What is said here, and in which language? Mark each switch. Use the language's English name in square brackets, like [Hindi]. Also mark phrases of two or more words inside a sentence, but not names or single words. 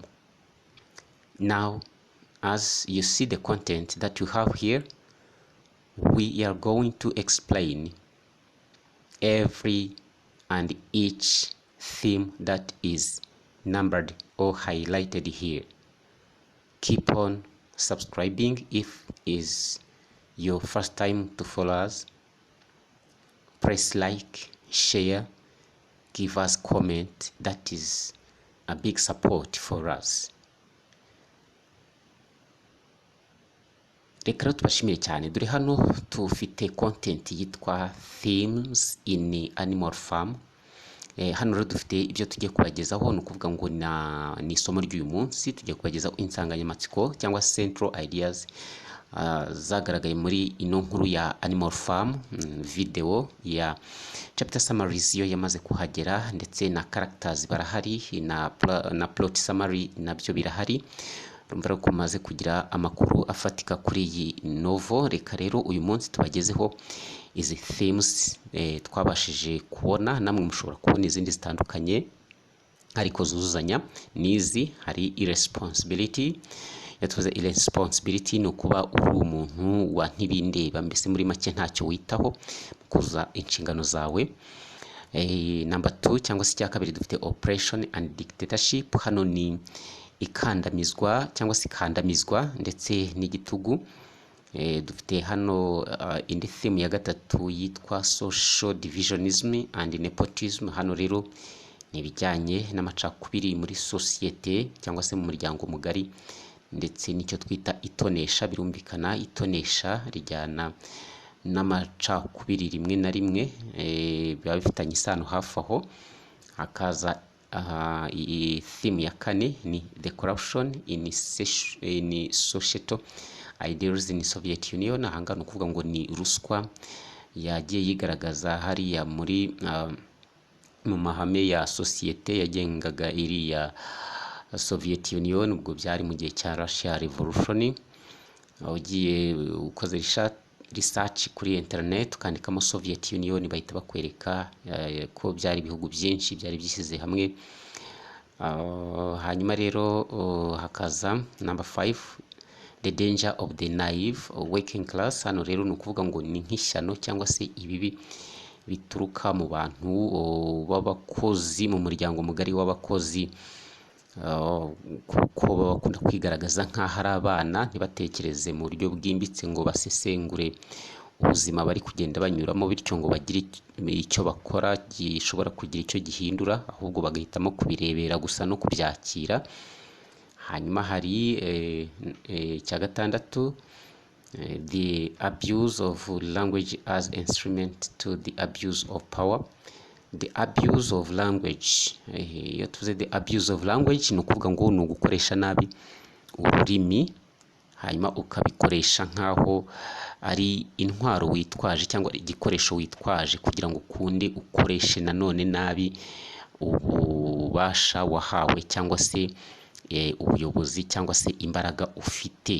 [English] Now, as you see the content that you have here, we are going to explain every and each theme that is numbered or highlighted here. Keep on subscribing if is your first time to follow us. Press like, share, give us comment. That is a big support for us. [Kinyarwanda] Reka tubashimire cyane. Dore hano tufite content yitwa Themes in Animal Farm. Hano rero dufite ibyo tugiye kubagezaho, ni ukuvuga ngo ni isomo ry'uyu munsi. Tugiye kubagezaho insanganyamatsiko cyangwa [English] central ideas [Kinyarwanda] zagaragaye muri ino nkuru ya Animal Farm. Video ya [English] chapter summaries [Kinyarwanda] yo yamaze kuhagera, ndetse na characters barahari, na [English] plot summary [Kinyarwanda] nabyo birahari. Rumva ko maze kugira amakuru afatika kuri iyi novel. Reka rero uyu munsi tubagezeho izi themes twabashije kubona. Namwe mushobora kubona izindi zitandukanye ariko zuzuzanya nizi. Hari irresponsibility. Yatuze irresponsibility no kuba uri umuntu wa ntibindeba, mbese muri make ntacyo witaho kuza inshingano zawe. Number 2 cyangwa se cya kabiri dufite [English] oppression and dictatorship. [Kinyarwanda] Hano ni ikandamizwa cyangwa se ikandamizwa ndetse n'igitugu. Dufite hano indi theme ya gatatu yitwa [English] social divisionism and nepotism. [Kinyarwanda] Hano rero ni bijyanye n'amacakubiri muri societe cyangwa se mu muryango mugari, ndetse n'icyo twita itonesha. Birumvikana itonesha rijyana n'amacakubiri rimwe na rimwe, biba bifitanye isano hafi aho. Hakaza iyi theme ya kane ni [English] the corruption in societal ideals in Soviet Union. [Kinyarwanda] Ahanga ni ukuvuga ngo ni ruswa yagiye yigaragaza hariya muri mu mahame ya societe yagengaga iriya Soviet Union. Ubwo byari mu gihe cya Russia Revolution. Ugiye ukoze research kuri internet ukandikamo Soviet Union, bahita bakwereka ko byari ibihugu byinshi byari byisize hamwe. Hanyuma rero hakaza number 5, [English] the danger of the naive working class. [Kinyarwanda] Hano rero ni ukuvuga ngo ni nk'ishyano cyangwa se ibibi bituruka mu bantu b'abakozi, mu muryango mugari w'abakozi, kuko bakunda kwigaragaza nk'aho ari abana, ntibatekereze mu buryo bwimbitse ngo basesengure ubuzima bari kugenda banyuramo, bityo ngo bagire icyo bakora gishobora kugira icyo gihindura, ahubwo bagahitamo kubirebera gusa no kubyakira. Hanyuma hari cya gatandatu, [English] the abuse of language as instrument to the abuse of power. The abuse of language, [Kinyarwanda] iyo tuvuze [English] the abuse of language [Kinyarwanda] ni ukuvuga ngo ni ugukoresha nabi ururimi, hanyuma ukabikoresha nk'aho ari intwaro witwaje cyangwa igikoresho witwaje kugira ngo ukunde ukoreshe nanone nabi ububasha wahawe cyangwa se ubuyobozi cyangwa se imbaraga ufite.